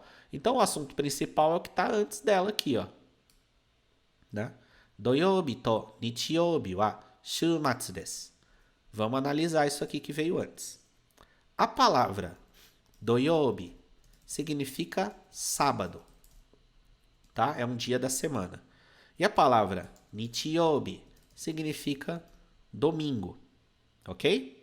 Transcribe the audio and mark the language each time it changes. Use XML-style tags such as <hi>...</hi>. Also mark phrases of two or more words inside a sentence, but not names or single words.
<pt>Então, o assunto principal é o que está antes dela aqui, ó. Né?</pt> <ja>土曜日と日曜日は週末です.</ja> <pt>Vamos analisar isso aqui que veio antes. A palavra doyobi significa sábado, tá? É um dia da semana. E a palavra nichiyoubi significa domingo, ok?</pt>